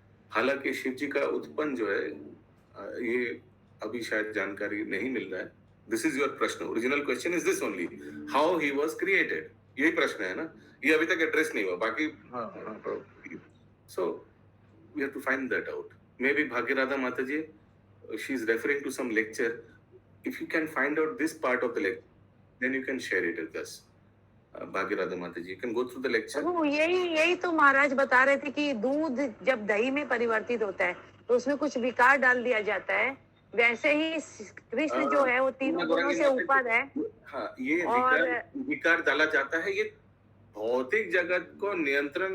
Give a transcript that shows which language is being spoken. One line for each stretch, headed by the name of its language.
Hindi: हालांकि शिव जी का उत्पन्न जो है, ये अभी शायद जानकारी नहीं मिल रहा है।
English: This is your प्रश्न, original question is this only, how he was created.
Hindi: यही प्रश्न है ना, ये अभी तक एड्रेस नहीं हुआ, बाकी हाँ हाँ प्रभु।
English: so we have to find that out. Maybe Bhagirada Mataji, she is referring to some lecture. If you can find out this part of the lecture, then you can share it with us. Bhagirada Mataji, you can go through the lecture.
Hindi: प्रभु यही तो महाराज बता रहे थे कि दूध जब दही में परिवर्तित होता है तो उसमें कुछ विकार डाल दिया जाता है, वैसे ही कृष्ण जो है वो तीनों गुणों से ऊपर है। हाँ, ये और विकार डाला जाता है, ये भौतिक जगत को नियंत्रण।